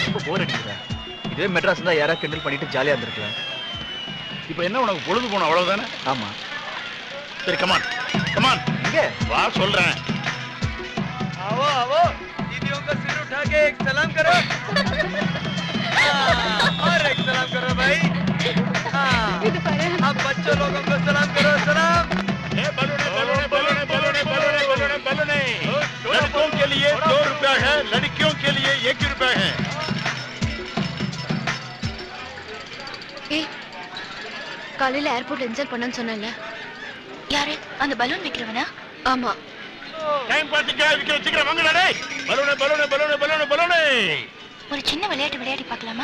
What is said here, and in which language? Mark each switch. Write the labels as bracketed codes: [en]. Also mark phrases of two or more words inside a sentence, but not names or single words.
[ta] போர் அடிக்குதா? இதே மெட்ராஸ் தான் யாரா கிண்டல் பண்ணிட்டு ஜாலியா இருந்திருக்கலாம். இப்போ என்ன உனக்கு பொழுது போன அவ்வளவுதானே? ஆமா. சரி [en] come on come on [ta] இங்க வா சொல்றேன். [hi] आओ आओ दीदियों का सिर उठा के एक सलाम करो और एक सलाम करो भाई अब बच्चों लोगों को सलाम करो सलाम बलूने लड़कों के लिए 2 रुपया है, लड़कियों के लिए 1 रुपया है. [ta] காலையில [en] airport insult [ta] பண்ணன்னு சொன்னல யாரு? அந்த பலூன் விக்கிறவனா? ஆமா. டைம் பார்த்துக்க விக்கிற சீக்கிரம் வாங்கடா டேய். பலூனே பலூனே பலூனே பலூனே பலூனே. ஒரு சின்ன விளையாட்டு விளையாடி பார்க்கலாமா?